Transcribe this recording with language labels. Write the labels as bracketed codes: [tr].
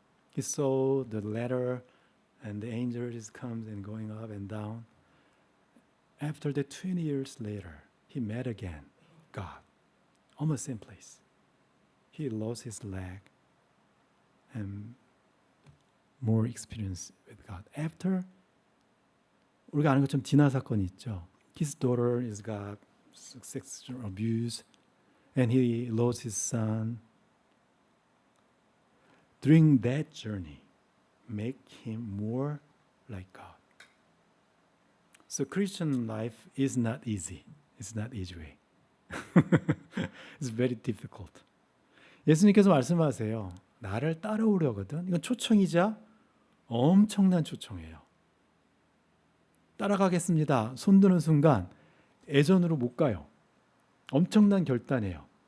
[en] He saw the ladder and the angels comes and going up and down. After that, 20 years later, he met again God, almost same place. He lost his leg and more experience with God. [ko] After, 우리가 아는 것처럼 디나 사건이 있죠. [en] His daughter is got sexual abuse and he lost his son. During that journey, make him more like God. So Christian life is not easy. It's not easy way. It's very difficult. [ko] 예수님께서 말씀하세요. 나를 따라오려거든. 이건 초청이자 엄청난 초청이에요. 따라가겠습니다. 손드는 순간 애전으로 못 가요. 엄청난 결단이에요.